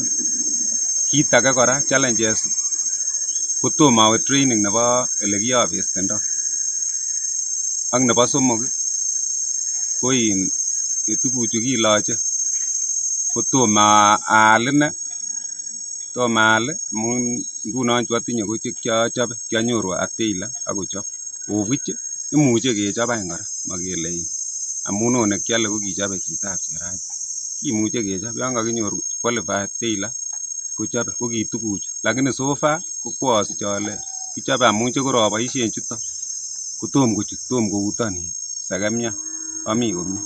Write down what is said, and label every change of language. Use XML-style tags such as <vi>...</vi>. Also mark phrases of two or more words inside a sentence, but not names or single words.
<kln>Kit age kora challenges kotom awe training nebo ele kiharvestendo ak nebo somok ko tuguchu kiloche kotom aal inei amun ngunon chu atinye ko chekiachobe kianyoru</kln> <en>a tailor</en> <kln>akochop</kln> <en>of which</en> <kln>imuche kechop any kora mokele amun ot nekiole ko kichobe chitab Cherangi kimuche kechop yon kakinyor</kln> <en>qualified tailor</en> <kln>kochobe ko ki tuguchu lakini</kln> <en>so far</en> <kln>ko kwosich ale kichobe amun chekoroboisien chuton kotom kochut tom kouton sekemiat ami komie.</kln>